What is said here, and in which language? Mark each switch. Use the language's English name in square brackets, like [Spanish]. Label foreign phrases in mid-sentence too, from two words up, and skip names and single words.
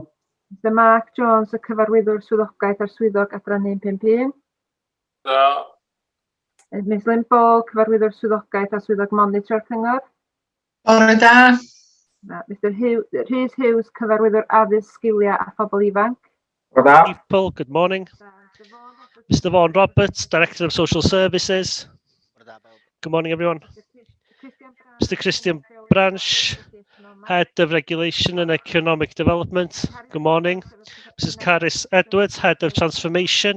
[Welsh] Mr Mark Jones, y cyfarwyddwr swyddogaeth ar swyddog adran 151. Da. Ms Lynn Ball, cyfarwyddwr swyddogaeth a swyddog monitor cyngor. Bore da. Mr Rhys Hughes, cyfarwyddwr addysg, sgilia a phobl ifanc. Bore da. [English] People, good morning. Mr Vaughan Roberts, Director of Social Services. Good morning, everyone. Mr Christian Branch, Head of Regulation and Economic Development. Good morning. Mrs Caris Edwards, Head of Transformation.